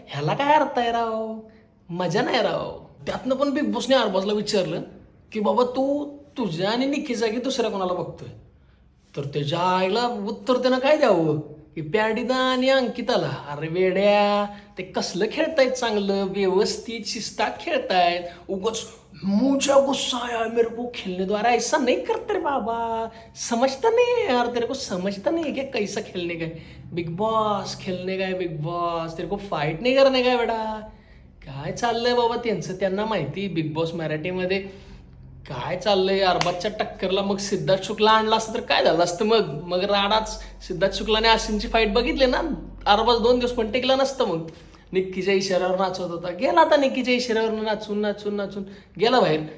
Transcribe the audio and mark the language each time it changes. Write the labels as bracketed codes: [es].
[mr] ह्याला काय अर्थ आहे राव? मजा नाही राव. त्यातनं पण बिग बॉसने अरबाजला विचारलं की बाबा तू तुझ्या आणि निक्कीच्या जागी दुसऱ्या कोणाला बघतोय? तर त्याच्या आईला उत्तर त्यानं काय द्यावं की प्याडीदा आणि अंकिताला. अरे वेड्या, ते कसलं खेळतायत, चांगलं व्यवस्थित शिस्तात खेळतायत. उगाच [hi] मुझे गुस्सा आया मेरे को खेलने द्वारा ऐसा नहीं करते रे बाबा. समझता नहीं है यार, तेरे को समझता नहीं है क्या कैसा खेलने का है बिग बॉस, खेलने का है बिग बॉस, तेरे को फाईट नहीं करने का है बेटा. [mr] काय चाललंय बाबा त्यांचं, त्यांना माहिती बिग बॉस मराठीमध्ये काय चाललंय. अरबाजच्या टक्करला मग सिद्धार्थ शुक्ला आणला असतं तर काय झालं असतं. मग मग राडाच सिद्धार्थ शुक्लाने आशिमची फाईट बघितली ना, अरबाज 2 दिवस पण टिकला नसतं. मग निक्कीच्या इशाऱ्यावर नाचत होता, गेला आता निक्कीच्या इशाऱ्यावर नाचून नाचून नाचून गेला बाहेर.